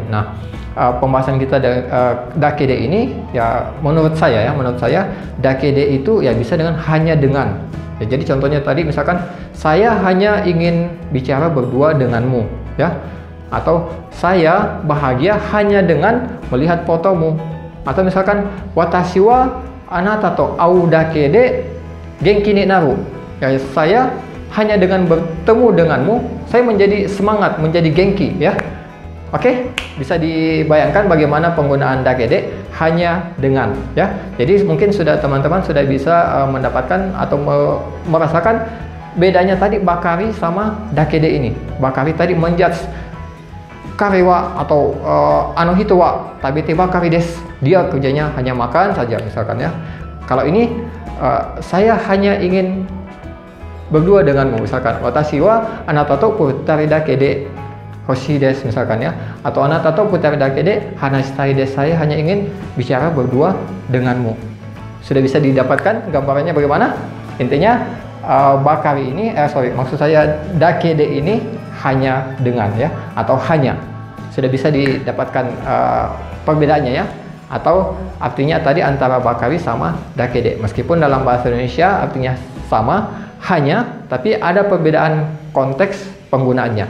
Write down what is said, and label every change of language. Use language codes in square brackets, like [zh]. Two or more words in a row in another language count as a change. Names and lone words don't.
[id] Nah, pembahasan kita dakede ini, ya, menurut saya dakede itu, ya, bisa dengan hanya dengan. Ya, jadi contohnya tadi misalkan saya hanya ingin bicara berdua denganmu, ya, atau saya bahagia hanya dengan melihat fotomu. Atau misalkan [ja] watashi wa anata to au dakede genki ni naru. [id] Ya, saya hanya dengan bertemu denganmu, saya menjadi semangat, menjadi genki, ya. Oke, bisa dibayangkan bagaimana penggunaan dakede hanya dengan, ya. Jadi mungkin teman-teman sudah bisa mendapatkan atau merasakan bedanya tadi bakari sama dakede ini. Bakari tadi menjudge karewa atau [ja] hito wa tabete bakari desu. [id] Dia kerjanya hanya makan saja, misalkan, ya. Kalau ini saya hanya ingin berdua denganmu, misalkan [ja] watashi wa anata to futari dakede hoshii desu, [id] misalkan, ya, atau [ja] anata to futari dakede hanashitai desu, [id] saya hanya ingin bicara berdua denganmu. Sudah bisa didapatkan gambarannya bagaimana? Intinya bakari ini maksud saya dakede ini hanya dengan, ya, atau hanya. Sudah bisa didapatkan perbedaannya, ya, atau artinya tadi antara bakari sama dakede, meskipun dalam bahasa Indonesia artinya sama, hanya, tapi ada perbedaan konteks penggunaannya.